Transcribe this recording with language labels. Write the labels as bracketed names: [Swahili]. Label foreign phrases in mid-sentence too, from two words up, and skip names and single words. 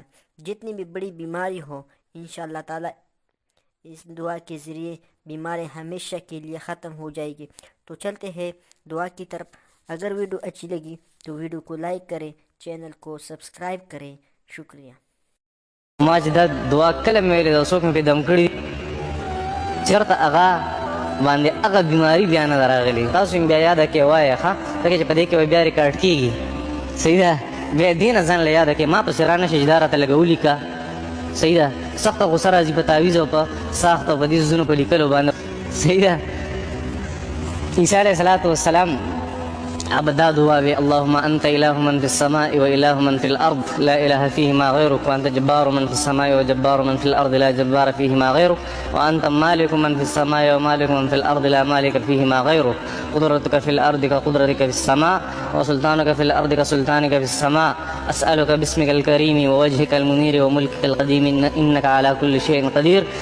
[Urdu] جتنی بھی بڑی بیماری ہو، [Arabic] انشاءاللہ [Urdu] اللہ تعالیٰ اس دعا کے ذریعے بیماری ہمیشہ کے لیے ختم ہو جائے گی۔ تو چلتے ہیں دعا کی طرف۔ اگر ویڈیو اچھی لگی تو ویڈیو کو لائک کریں، چینل کو سبسکرائب کریں۔ شکریہ۔ [Pashto] ماجدہ دعا کله مې د څوک مې په دم کړي چېرته هغه باندې هغه بیماري بیا نه ده راغلې. تاسو یې بیا یاده کې وایه ښه، ځکه چې په دې کې به بیا ریکارډ کېږي. صحیح ده، بیا دې نه ځان له یاده کې ما پسې رانه شي چې دا راته لږه ولیکه. صحیح ده، سخته غوسه راځي په تعویض او په ساخت او په دې څیزونو په لیکلو باندې. صحیح ده. [Arabic] عیسی علیه السلام أبدا دعاء اللهم أنت إله من في السماء وإله من في الأرض لا إله فيهما غيرك وأنت جبار من في السماء وجبار من في الأرض لا جبار فيهما غيرك وأنت مالك من في السماء ومالك من في الأرض لا مالك فيهما غيرك قدرتك في الأرض كقدرتك في السماء وسلطانك في الأرض كسلطانك في السماء أسألك باسمك الكريم ووجهك المنير وملكك القديم إنك على كل شيء قدير.